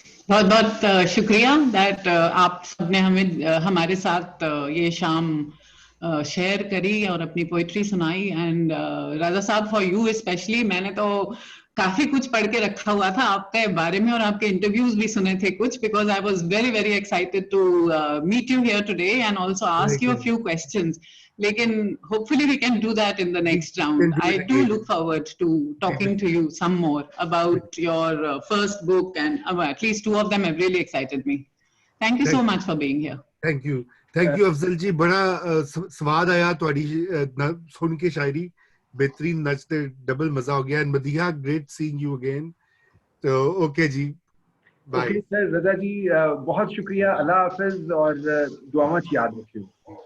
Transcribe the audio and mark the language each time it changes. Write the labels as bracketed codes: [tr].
[hi] बहुत बहुत शुक्रिया दैट आप सबने हमें हमारे साथ ये शाम शेयर करी और अपनी पोइट्री सुनाई। [en] and Raja Sahab for you specially, [hi] मैंने तो काफी कुछ पढ़ के रखा हुआ था आपके बारे में और आपके इंटरव्यूज भी सुने थे कुछ, [en] Because I was very very excited to meet you here today and also ask you a few questions. लेकिन hopefully we can do that in the next round. I do look forward to talking to you some more about your first book, and at least two of them have really excited me. Thank you so much for being here. Thank you [hi] Afzal जी, बड़ा स्वाद आया [pa] ਤੁਹਾਡੀ ਸੁਣ ਕੇ ਸ਼ਾਇਰੀ, [hi] बेहतरीन नच ते double मजा हो गया। [en] And Madiha, great seeing you again. [hi] तो ओके जी, बाय। ओके सर, रजा जी बहुत शुक्रिया, अल्लाह हाफिज और [pa] दुआवां च याद रखियो।